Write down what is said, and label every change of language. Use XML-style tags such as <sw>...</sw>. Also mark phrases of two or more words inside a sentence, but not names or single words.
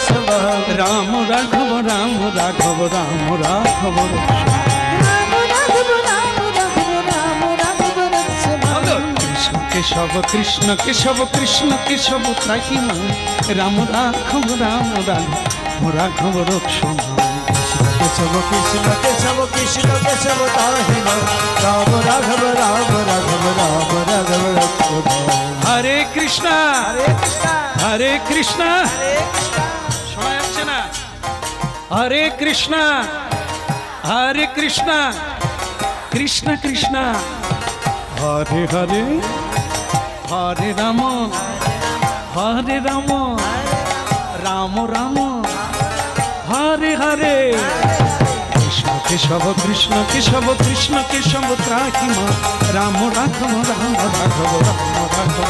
<sa>রাম রাঘব, রাম রাঘব, রাম রাঘব রক্ষ। কেশব, কৃষ্ণ কেশব, কৃষ্ণ কেশব ত্রাহি মাম, রাম রাঘব, রাম রাঘব, রাঘব রক্ষ। केशव कृष्ण केशव कृष्ण केशव ताहि नाम राम राघव राम राघव राम राघव হরে কৃষ্ণ हरे कृष्णा হরে কৃষ্ণ हरे कृष्णा</sa> <bn>শোনা যাচ্ছে না</bn> <sa>হরে কৃষ্ণ হরে কৃষ্ণ কৃষ্ণ কৃষ্ণ হরে হরে হরে রাম হরে রাম রাম রাম হরে হরে কৃষ্ণ কেশব কৃষ্ণ কেশব কৃষ্ণ কেশব ত্রাহি মা রাম রাঘব রাম রাঘব রাম রাঘব</sa>